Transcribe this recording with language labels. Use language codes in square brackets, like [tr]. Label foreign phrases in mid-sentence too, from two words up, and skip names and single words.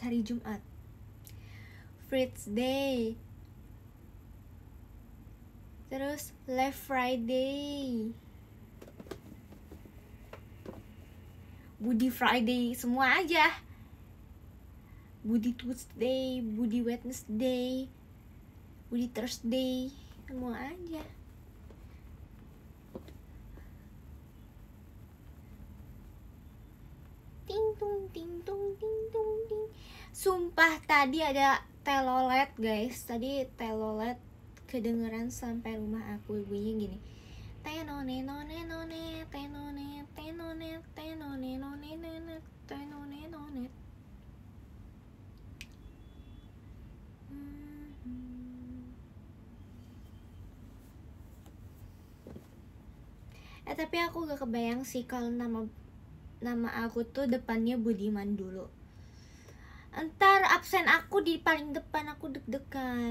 [id] Hari Jumat Fritz Day, terus [en] Left Friday, [id] Budi Friday, semua aja. Budi Tuesday, Budi Wednesday, Budi Thursday, semua aja. Ting tung ting tung ting tung ting. Sumpah tadi ada telolet guys. Tadi telolet kedengeran sampai rumah aku. Bunyinya gini. Tenone none none tenone tenone tenone none none tenone none. Tapi aku gak kebayang sih kalau nama aku tuh depannya Budiman dulu. Entar absen aku di paling depan, aku deg-degan.